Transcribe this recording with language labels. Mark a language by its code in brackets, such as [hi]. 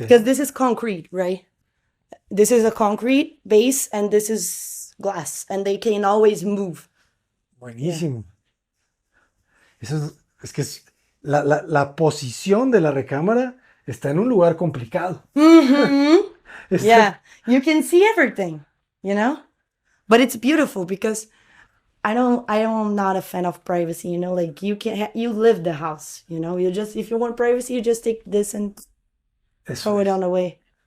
[en] Because this is concrete, right? This is a concrete base and this is glass, and they can always move. [es] Buenísimo. Eso es que la posición de la recámara está en un lugar complicado. [en] Yeah, you can see everything, you know? But it's beautiful because I'm not a fan of privacy, you know? Like you live the house, you know? If you want privacy, you just take this and throw it on away.